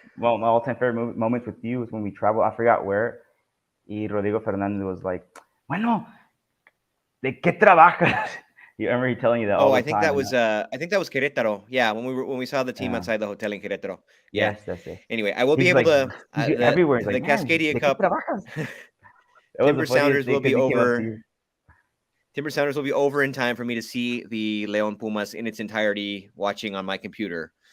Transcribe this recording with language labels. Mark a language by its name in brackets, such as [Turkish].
[English] Well, my all-time favorite moments with you was when we traveled. I forgot where. [Spanish] Y Rodrigo Fernandez [English] was like, [Spanish] "Bueno, ¿de qué trabajas?" [English] You remember he telling you that all the time. I think that was Querétaro. Yeah, when we saw the team outside the hotel in Querétaro. Yeah. Yes, that's it. Anyway, I will be able to everywhere. The Cascadia Cup. Timber Sounders will be over. Timber Sounders will be over in time for me to see the León Pumas in its entirety watching on my computer.